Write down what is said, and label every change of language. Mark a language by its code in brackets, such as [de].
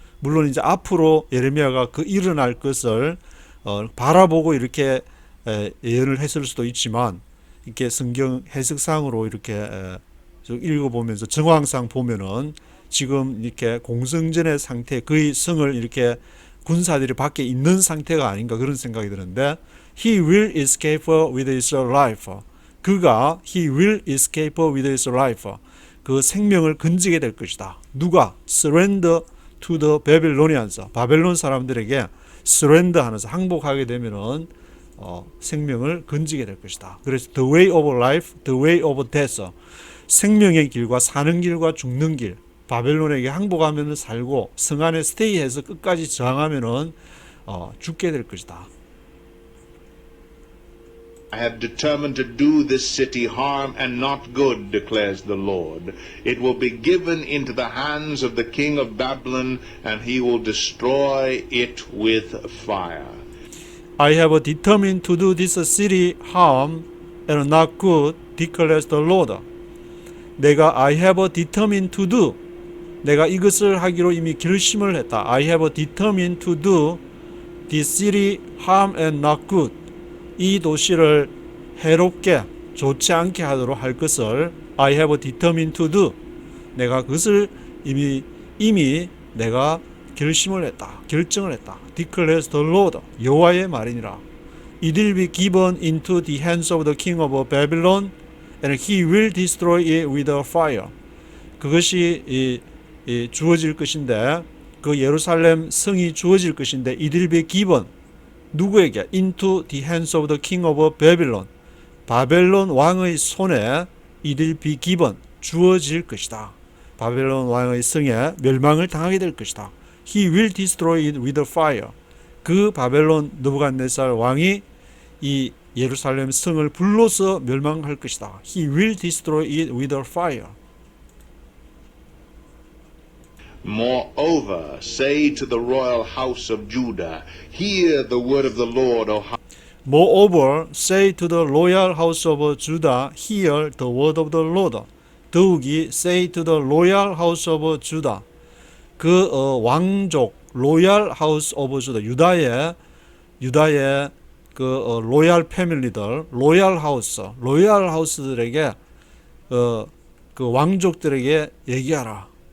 [ko] 물론 이제 앞으로 예레미야가 그 일어날 것을 바라보고 이렇게 예언을 했을 수도 있지만 이렇게 성경 해석상으로 이렇게 읽어보면서 정황상 보면은 지금 이렇게 공성전의 상태, 그의 성을 이렇게 군사들이 밖에 있는 상태가 아닌가 그런 생각이 드는데 [en] He will escape with his life. [ko] 그가 [en] He will escape with his life. [ko] 그 생명을 건지게 될 것이다. 누가? [en] Surrender to the Babylonians. [ko] 바벨론 사람들에게 surrender 하면서 항복하게 되면은 생명을 건지게 될 것이다. 그래서 [en] the way of life, the way of death. [ko] 생명의 길과 사는 길과 죽는 길. 바벨론에게 항복하면 살고 성 안에 스테이해서 끝까지 저항하면은 죽게 될 것이다. [en] I have determined to do this city harm and not good, declares the Lord. It will be given into the hands of the king of Babylon, and he will destroy it with fire. I have determined to do this city harm and not good, declares the Lord. [ko] 내가 [en] I have determined to do. [ko] 내가 이것을 하기로 이미 결심을 했다. [en] I have determined to do this city harm and not good. [ko] 이 도시를 해롭게 좋지 않게 하도록 할 것을 [en] I have determined to do. [ko] 내가 그것을 이미 내가 결심을 했다. 결정을 했다. [en] declares the Lord. [ko] 여호와의 말이니라. [en] It will be given into the hands of the king of Babylon, and he will destroy it with a fire. [ko] 그것이 주어질 것인데 그 예루살렘 성이 주어질 것인데 [en] it will be given [ko] 누구에게? [en] into the hands of the king of Babylon. [ko] 바벨론 왕의 손에 [en] it will be given [ko] 주어질 것이다. 바벨론 왕의 성에 멸망을 당하게 될 것이다. [en] He will destroy it with a fire. [ko] 그 바벨론 느부갓네살 왕이 이 예루살렘 성을 불로서 멸망할 것이다. [en] He will destroy it with a fire. Moreover, say to the royal house of Judah, hear the word of the Lord, O Moreover, say to the royal house of Judah, hear the word of the Lord. [ko] 더욱이 [en] say to the royal house of Judah. [ko] 그 왕족 [en] royal house of Judah. [ko] 유다의 그 로얄 패밀리들, 로얄 하우스들에게 그 왕족들에게 얘기하라.